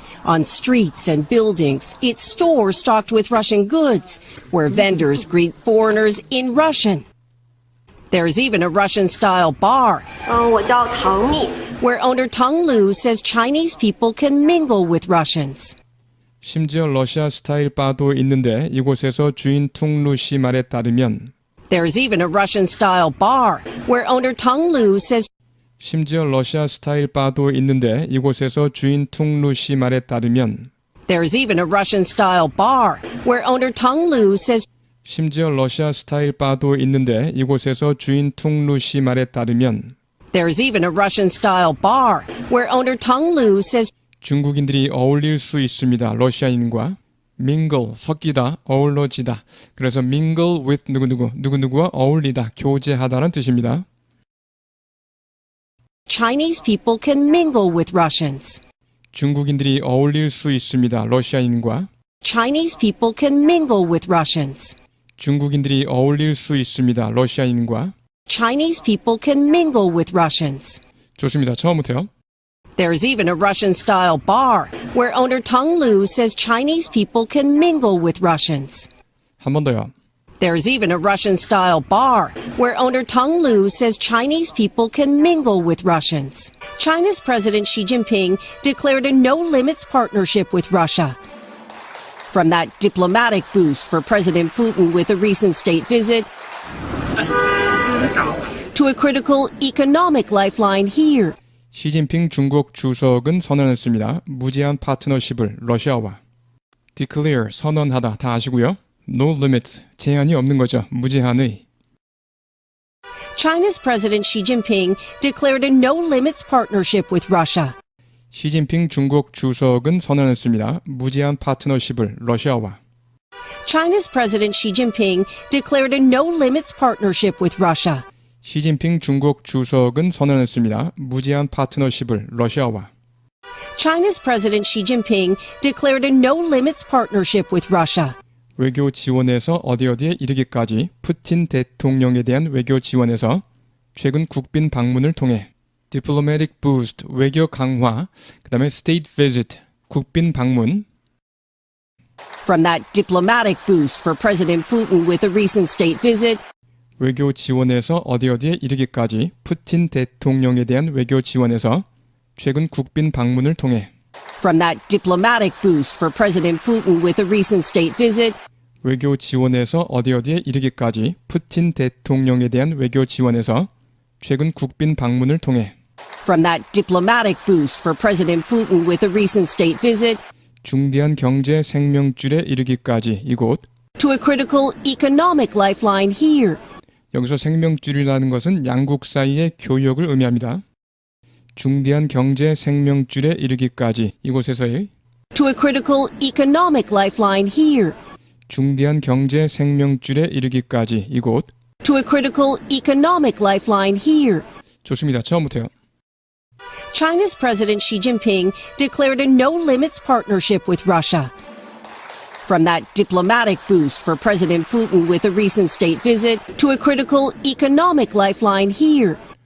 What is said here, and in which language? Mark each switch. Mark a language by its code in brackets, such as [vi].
[en] On streets and buildings, it's stores stocked with Russian goods, where vendors greet foreigners in Russian. There's even a Russian-style bar, [zh] 我叫唐蜜。 [en] where owner Tong Lu says Chinese people can mingle with Russians. [ko] 심지어 러시아 스타일 바도 있는데 이곳에서 주인 퉁루 씨 말에 따르면 [en] There's even a Russian-style bar where owner Tong Lu says [ko] 심지어 러시아 스타일 바도 있는데 이곳에서 주인 퉁루 씨 말에 따르면 [en] There's even a Russian-style bar where owner Tong Lu says [ko] 심지어 러시아 스타일 바도 있는데 이곳에서 주인 퉁루 씨 말에 따르면 [en] There's even a Russian-style bar where owner Tong Lu says [ko] 중국인들이 어울릴 수 있습니다. 러시아인과 mingle, 섞이다, 어우러지다. 그래서 [en] mingle with [ko] 누구누구와 어울리다, 교제하다는 뜻입니다. [en] Chinese people can mingle with Russians. [ko] 중국인들이 어울릴 수 있습니다. 러시아인과 [en] Chinese people can mingle with Russians. [ko] 중국인들이 어울릴 수 있습니다. 러시아인과 [en] Chinese people can mingle with Russians. [ko] 좋습니다. 처음부터요. [en] There's even a Russian-style bar where owner Tong Lu says Chinese people can mingle with Russians. [ko] 한 번 더요. [en] There's even a Russian-style bar where owner Tong Lu says Chinese people can mingle with Russians. China's President Xi Jinping declared a no-limits partnership with Russia. From that diplomatic boost for President Putin with a recent state visit to a critical economic lifeline here. [ko] 시진핑 중국 주석은 선언했습니다. 무제한 파트너십을 러시아와 declare, 선언하다 다 아시고요. [en] no limits, [ko] 제한이 없는 거죠. 무제한의 [en] China's President Xi Jinping declared a no-limits partnership with Russia. [ko] 시진핑 중국 주석은 선언했습니다. 무제한 파트너십을 러시아와 [en] China's President Xi Jinping declared a no-limits partnership with Russia. [ko] 시진핑 중국 주석은 선언했습니다. 무제한 파트너십을 러시아와 [en] China's President Xi Jinping declared a no-limits partnership with Russia. [ko] 외교 지원에서 어디에 이르기까지 푸틴 대통령에 대한 외교 지원에서 최근 국빈 방문을 통해 [en] diplomatic boost, [ko] 외교 강화, 그 다음에 [en] state visit, [ko] 국빈 방문 [en] From that diplomatic boost for President Putin with a recent state visit [ko] 외교 지원에서 어디에 이르기까지 푸틴 대통령에 대한 외교 지원에서 최근 국빈 방문을 통해 [en] From that diplomatic boost for President Putin with a recent state visit [ko] 외교 지원에서 어디에 이르기까지 푸틴 대통령에 대한 외교 지원에서 최근 국빈 방문을 통해 [en] From that diplomatic boost for President Putin with a recent state visit [ko] 중대한 경제 생명줄에 이르기까지 이곳 [en] to a critical economic lifeline here. [ko] 여기서 생명줄이라는 것은 양국 사이의 교역을 의미합니다. 중대한 경제 생명줄에 이르기까지 이곳에서의 [en] To a critical economic lifeline here. [ko] 중대한 경제 생명줄에 이르기까지 이곳 [en] To a critical economic lifeline here. [ko] 좋습니다. 처음부터요. [en] China's President Xi Jinping declared a no-limits partnership with Russia. From that diplomatic boost for President Putin with a recent state visit to a critical economic lifeline here.